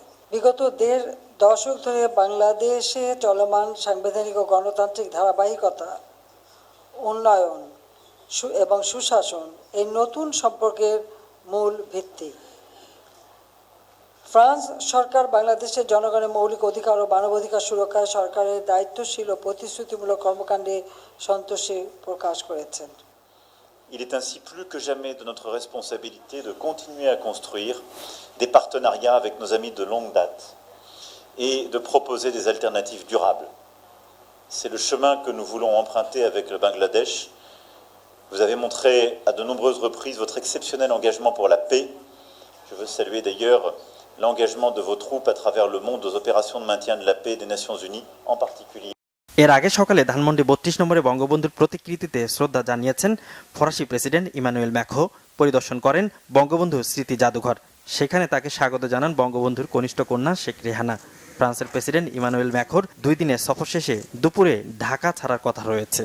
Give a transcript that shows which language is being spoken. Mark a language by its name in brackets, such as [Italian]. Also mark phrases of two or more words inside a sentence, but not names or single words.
[Bangla] বিগত 1.5 দশক ধরে বাংলাদেশে চলমান সাংবিধানিক ও গণতান্ত্রিক ধারাবাহিকতা, উন্নয়ন এবং সুশাসন এই নতুন সম্পর্কের মূল ভিত্তি। ফ্রান্স সরকার বাংলাদেশের জনগণের মৌলিক অধিকার ও মানবাধিকার সুরক্ষায় সরকারের দায়িত্বশীল ও প্রতিশ্রুতিমূলক কর্মকাণ্ডে সন্তোষী প্রকাশ করেছেন। [French] Il est ainsi plus que jamais de notre responsabilité de continuer à construire des partenariats avec nos amis de longue date et de proposer des alternatives durables. C'est le chemin que nous voulons emprunter avec le Bangladesh. Vous avez montré à de nombreuses reprises votre exceptionnel engagement pour la paix. Je veux saluer d'ailleurs l'engagement de vos troupes à travers le monde aux opérations de maintien de la paix des Nations Unies, en particulier. [Bangla] এর আগে সকালে ধানমন্ডি 32 নম্বরে বঙ্গবন্ধুর প্রতিকৃতিতে শ্রদ্ধা জানিয়েছেন ফরাসি প্রেসিডেন্ট ইমানুয়েল ম্যাক্রো। পরিদর্শন করেন বঙ্গবন্ধু স্মৃতি জাদুঘর। সেখানে তাকে স্বাগত জানান বঙ্গবন্ধুর কনিষ্ঠ কন্যা শেখ রেহানা। ফ্রান্সের প্রেসিডেন্ট ইমানুয়েল ম্যাক্রোর 2 দিনের সফর শেষে দুপুরে ঢাকা ছাড়ার কথা রয়েছে।